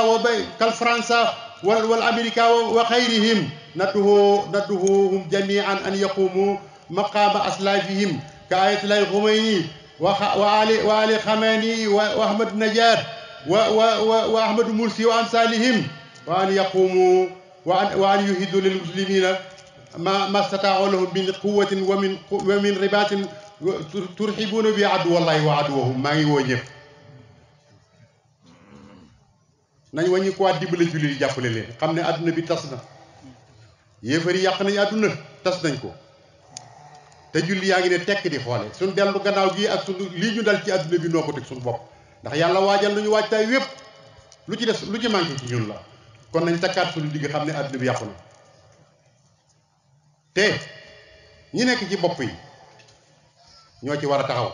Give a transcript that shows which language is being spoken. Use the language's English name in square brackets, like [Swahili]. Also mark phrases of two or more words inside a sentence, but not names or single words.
[Arabic] وبين كالفرنسا والأمريكا وغيرهم ندعوهم جميعا أن يقوموا مقام أسلافهم كآية الله الخميني وآل خميني وأحمد النجار وأحمد مرسي وأمثالهم وأن يقوموا وأن يهدوا للمسلمين ما استطاعوا لهم من قوة ومن رباط ترحبون بعدو الله وعدوهم ما يوجب [Wolof] nañ wañi ko dimbale julli jàppale leen xam ne àdduna bi tas na yéefari yàq nañ àdduna tas nañ ko te julli yaa ngi ne tekk di xoole suñ dellu gannaaw gi ak suñ lii ñu dal ci àdduna bi noo ko teg suñ bopp ndax yàlla waajal nañu waajtaay wépp lu ci des lu ci manqué ci ñun la kon nañ takkaat suñu digg xam ne àdduna bi yàqu na te ñi nekk ci bopp yi ñoo ci war a taxaw.